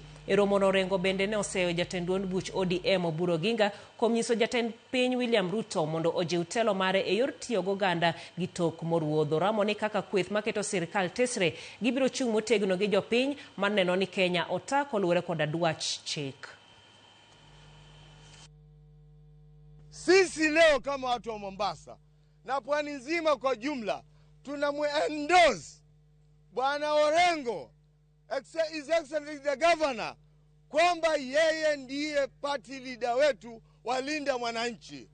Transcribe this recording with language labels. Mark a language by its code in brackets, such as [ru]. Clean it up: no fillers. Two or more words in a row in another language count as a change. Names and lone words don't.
[luo] E romo Orengo bende ne oseyo jatend duond buch ODM Oburu Oginga kuom nyiso jatend piny William Ruto mondo ojiw telo mare e yor tiyo goganda gi tok moruodho. Ramo ni kaka kweth maketo sirkal tesre gibiro chung' motegno gi jopiny maneno ni Kenya ota koluwore kod dwach chik. [sw] Sisi leo kama watu wa Mombasa na pwani nzima kwa jumla tunamuendorse Bwana Orengo, [en] His Excellency the Governor, [sw] kwamba yeye ndiye [en] party leader [sw] wetu walinda mwananchi.